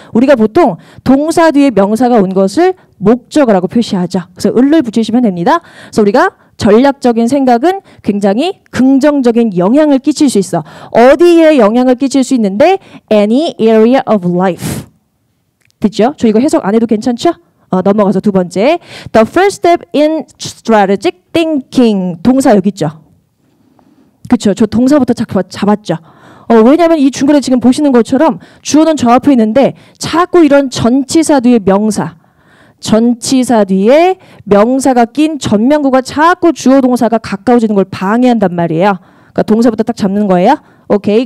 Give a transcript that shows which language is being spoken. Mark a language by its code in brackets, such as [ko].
[ko] 우리가 보통 동사 뒤에 명사가 온 것을 목적어라고 표시하죠. 그래서 을을 붙이시면 됩니다. 그래서 우리가 전략적인 생각은 굉장히 긍정적인 영향을 끼칠 수 있어. 어디에 영향을 끼칠 수 있는데 [en] any area of life. [ko] 됐죠? 저 이거 해석 안 해도 괜찮죠? 넘어가서 두 번째. [en] The first step in strategic thinking. [ko] 동사 여기 있죠? 그쵸? 저 동사부터 잡았죠? 왜냐하면 이 중간에 지금 보시는 것처럼 주어는 저 앞에 있는데 자꾸 이런 전치사 뒤에 명사. 전치사 뒤에 명사가 낀 전면구가 자꾸 주어 동사가 가까워지는 걸 방해한단 말이에요. 그러니까 동사부터 딱 잡는 거예요. 오케이.